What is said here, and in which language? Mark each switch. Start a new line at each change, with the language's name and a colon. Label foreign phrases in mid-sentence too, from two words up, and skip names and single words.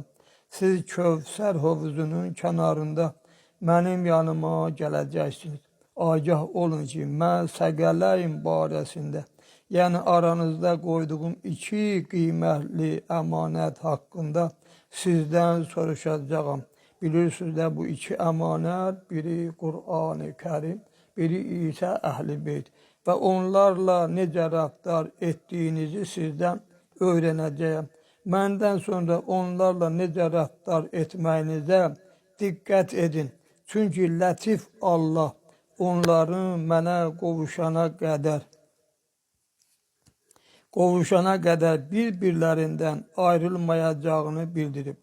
Azerbaijani: Siz Kövsər hovuzunun kənarında mənim yanıma gələcəksiniz. Agah olun ki, mən səqələyim barəsində, yəni aranızda qoyduğum 2 qiymətli əmanət haqqında sizdən soruşacağam.
Turkish: Bilirsiniz de bu iki emanet, biri Kur'an-ı Kerim, biri ise Əhl-i Beyt.
Azerbaijani: Ve onlarla necə rəftar etdiyinizi sizdən öyrənəcəyəm. Məndən sonra onlarla necə rəftar etməyinizə diqqət edin. Çünki Lətif Allah onların mənə qovuşana qədər bir-birlərindən ayrılmayacağını bildirib.